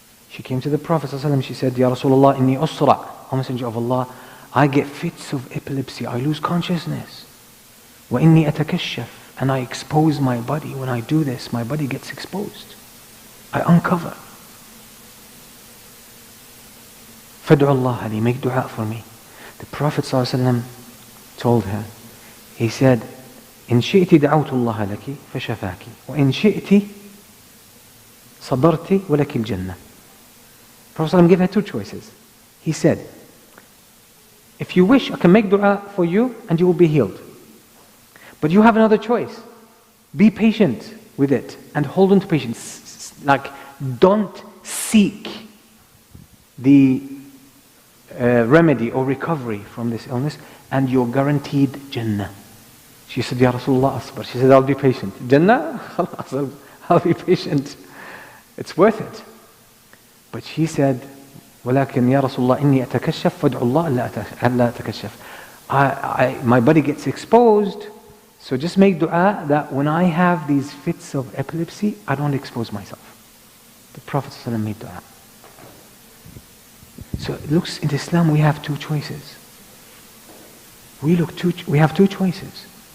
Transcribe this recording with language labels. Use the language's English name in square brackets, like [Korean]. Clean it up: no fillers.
[English] She came to the Prophet ﷺ, she said, [Arabic] Ya Rasulullah, inni usra, [English] O Messenger of Allah, I get fits of epilepsy, I lose consciousness. [Arabic] وَإِنِّي أَتَكَشَّفْ, [English] and I expose my body. When I do this, my body gets exposed. I uncover. [Arabic] فَادْعُ اللَّهَ لِي, [English] make dua for me. The Prophet ﷺ told her, he said, [Arabic] إِن شِئْتِ دَعَوْتُ اللَّهَ لَكِ فَشَفَاكِ وَإِن شِئْتِ صَبَرْتِ وَلَكِ الْجَنَّةِ. [English] Prophet ﷺ gave her two choices. He said, if you wish, I can make dua for you and you will be healed. But you have another choice. Be patient with it and hold on to patience. Like, don't seek the remedy or recovery from this illness, and you're guaranteed Jannah. She said, [Arabic] Ya Rasulullah asbar. [English] She said, I'll be patient. Jannah? I'll be patient. It's worth it. But she said, [Arabic] ولكن يا رسول الله إني أتكشف فادعوا الله ألا أتكشف. [English] My body gets exposed, So just make dua that when I have these fits of epilepsy, I don't expose myself. The Prophet ﷺ made dua. So it looks in Islam we have two choices. We have two choices.